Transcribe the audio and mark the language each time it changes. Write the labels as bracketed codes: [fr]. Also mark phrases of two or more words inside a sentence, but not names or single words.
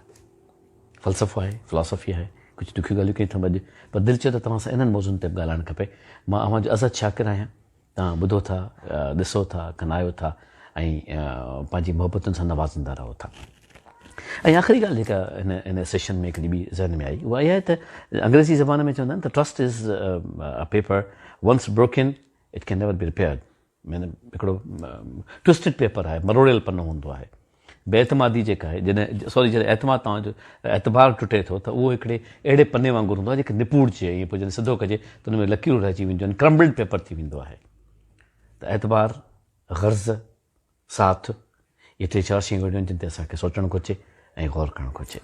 [sd] फ़लसफ़ो आहे, फ़िलासफ़ी आहे, कुझु ॾुखियूं ॻाल्हियूं कयूं था अॼु, पर दिलि चयो त तव्हां सां इन्हनि मौज़ुनि ते बि ॻाल्हाइणु खपे। मां अव्हांजो अज़द शाकिर आहियां। तव्हां ॿुधो था, ॾिसो था, कनायो था ऐं पंहिंजी मोहबतुनि सां नवाज़ंदा रहो था। ऐं आख़िरी ॻाल्हि जेका इन सेशन में हिकिड़ी ॿी ज़हन में आई, उहा इहा आहे त अंग्रेज़ी ज़बान में चवंदा आहिनि त [en] Trust is a paper once broken it can never be repaired. [sd] माना हिकिड़ो [en] twisted paper [sd] आहे, मरोड़ियल पनो हूंदो आहे। बेएतमादी जेका आहे, जॾहिं एतमाद तव्हांजो एतबार टुटे थो त उहो हिकिड़े अहिड़े पने वांगुरु हूंदो आहे जेके निपूड़जे, ईअं पोइ जॾहिं सिधो कजे त हुन में लकीरूं रहिजी वेंदियूं आहिनि, [en] crumbled paper [sd] थी वेंदो आहे। त एतबार, ग़र्ज़, साथ, इहे टे चारि शयूं अहिड़ियूं आहिनि जिन ते असांखे सोचणु घुरिजे ऐं ग़ौर करणु घुरिजे।